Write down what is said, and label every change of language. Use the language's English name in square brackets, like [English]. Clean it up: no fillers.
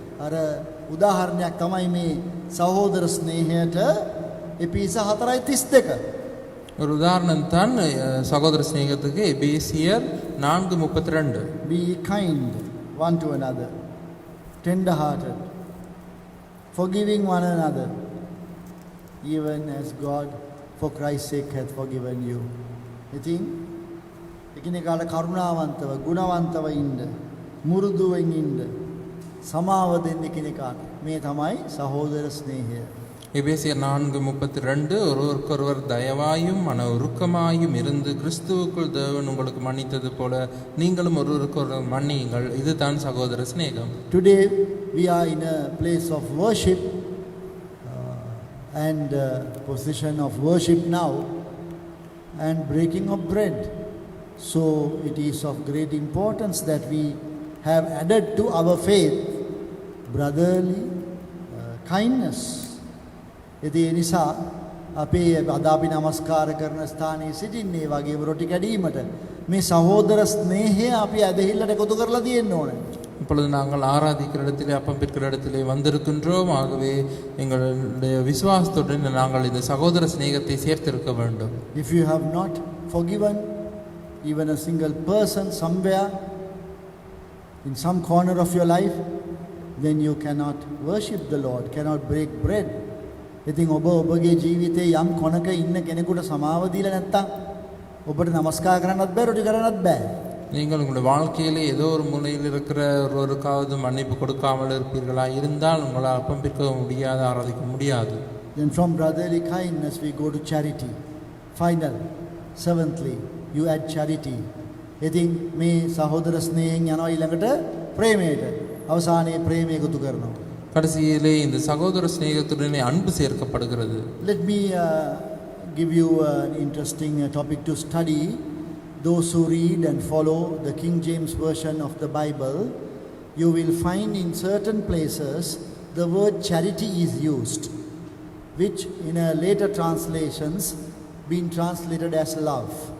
[Sinhala] අර උදාහරණයක් තමයි මේ සහෝදර ස්නේහයට එපිස 4:32. [Tamil] ஒரு உதாரணம் தான் சகோதர சிநேகத்துக்கு எபேசியர் 4:32. [English] Be kind one to another, tender hearted, forgiving one another, even as God for Christ's sake hath forgiven you. [Sinhala] ඉතින් එකිනෙකාට කරුණාවන්තව ගුණවන්තව ඉන්න, මුරුදුවෙන් ඉන්න, සමාව දෙන්න එකිනෙකාට. මේ තමයි සහෝදර ස්නේහය. [Tamil] எபேசியர் 4:32 ஒருவருக்கொருவர் தயவாயும் மன உருக்கமாயும் இருந்து கிறிஸ்துவுக்குள் தேவன் உங்களுக்கு மன்னித்தது போல நீங்களும் ஒருவருக்கொருவர் மன்னியுங்கள். இதுதான் சகோதர சிநேகம். [English] Today we are in a place of worship and position of worship now and breaking of bread. So it is of great importance that we have added to our faith brotherly kindness. [Sinhala] ඒ නිසා අපේ අද අපි නමස්කාර කරන ස්ථානයේ සිටින්නේ වගේ රොටි කැඩීමට මේ සහෝදර ස්නේහය අපි ඇදහිල්ලට එකතු කරලා තියෙන්න ඕනේ. [Tamil] இப்பொழுது நாங்கள் ஆராதிக்கிற இடத்திலே அப்பம் பிற்கிற இடத்திலே வந்திருக்கின்றோம். ஆகவே எங்களுடைய விசுவாசத்துடன் நாங்கள் இந்த சகோதர சிநேகத்தை சேர்த்திருக்க வேண்டும். [English] If you have not forgiven even a single person somewhere in some corner of your life, then you cannot worship the Lord, cannot break bread. [Sinhala] ඉතින් ඔබ ඔබගේ ජීවිතේ යම් කොනක ඉන්න කෙනෙකුට සමාව දීලා නැත්තම් ඔබට නමස්කාර කරන්නත් බෑ, රොටි කරන්නත් බෑ. [Tamil] நீங்கள் உங்களுடைய வாழ்க்கையிலே ஏதோ ஒரு மூலையில் இருக்கிற ஒருவருக்காவது மன்னிப்பு கொடுக்காமல் இருப்பீர்களா இருந்தால் உங்களால் அப்பம் பிற்க முடியாது, ஆராதிக்க முடியாது. [English] Then from brotherly kindness we go to charity. Final, seventhly, you add charity. [Sinhala] ඉතින් මේ සහෝදර ස්නේහයෙන් යනවා ඊළඟට ප්‍රේමයට. අවසානයේ ප්‍රේමය එකතු කරනවා. [Tamil] கடைசியிலே இந்த சகோதர சிநேகத்துடனே அன்பு சேர்க்கப்படுகிறது. [English] Let me give you an interesting topic to study. Those who read and follow the King James Version of the Bible, you will find in certain places the word charity is used, which in a later translations been translated as love.